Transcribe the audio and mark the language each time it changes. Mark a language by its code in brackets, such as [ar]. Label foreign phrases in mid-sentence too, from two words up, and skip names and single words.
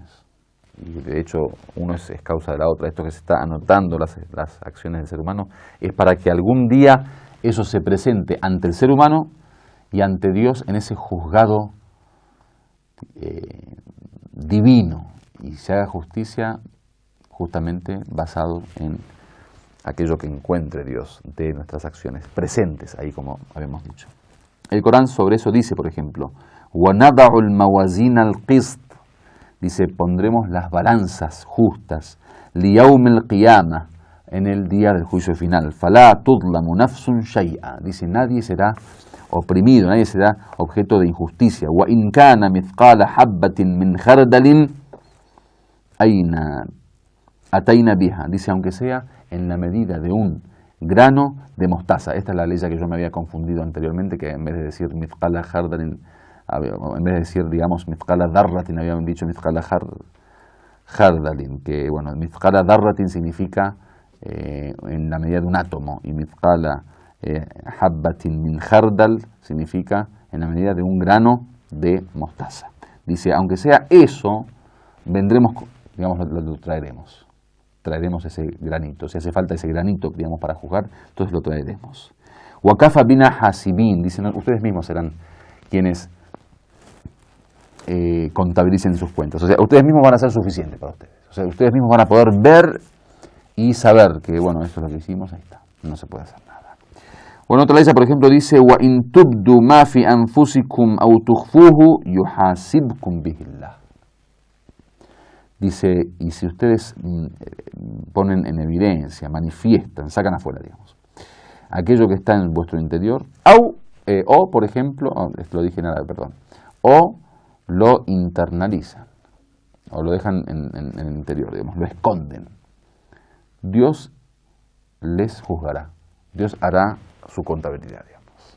[es] Y de hecho, uno es causa de la otra. Esto que se está anotando, las acciones del ser humano, es para que algún día eso se presente ante el ser humano y ante Dios en ese juzgado divino y se haga justicia justamente basado en aquello que encuentre Dios de nuestras acciones presentes, ahí como habíamos dicho. El Corán sobre eso dice, por ejemplo, [ar] وَنَضَعُ الْمَوَازِينَ الْقِسْطِ, [es] dice, pondremos las balanzas justas, [ar] لِيَوْمِ الْقِيَامَةِ, [es] en el día del juicio final, [ar] فَلَا تُظْلَمُ نَفْسٌ شَيْئًا, [es] dice, nadie será oprimido, nadie será objeto de injusticia. [ar] وَإِنْ كَانَ مِثْقَالَ حَبَّةٍ مِّنْ خَرْدَلٍ أتينا بها, [es] dice, aunque sea en la medida de un grano de mostaza. Esta es la ley que yo me había confundido anteriormente, que en vez de decir [ar] مثقال خردل, [es] en vez de decir, digamos, [ar] مثقال ذرة, [es] habían dicho [ar] مثقال خردل, [es] que bueno, [ar] مثقال ذرة [es] significa en la medida de un átomo, y [ar] مثقال حبة من خردل [es] significa en la medida de un grano de mostaza. Dice, aunque sea eso, vendremos, digamos, lo traeremos. Traeremos ese granito. Si hace falta ese granito, digamos, para juzgar, entonces lo traeremos. [ar] وكفى بنا حاسبين, [es] dicen, ustedes mismos serán quienes contabilicen sus cuentas. O sea, ustedes mismos van a ser suficientes para ustedes. O sea, ustedes mismos van a poder ver y saber que, bueno, esto es lo que hicimos, ahí está, no se puede hacer nada. Bueno, otra ley, por ejemplo, dice, [ar] وإن تبدوا ما في أنفسكم أو تخفوه يحاسبكم به الله. [es] Dice, y si ustedes ponen en evidencia, manifiestan, sacan afuera, digamos, aquello que está en vuestro interior, o por ejemplo, lo dije nada, perdón, o lo internalizan, o lo dejan en el interior, digamos, lo esconden, Dios les juzgará, Dios hará su contabilidad, digamos.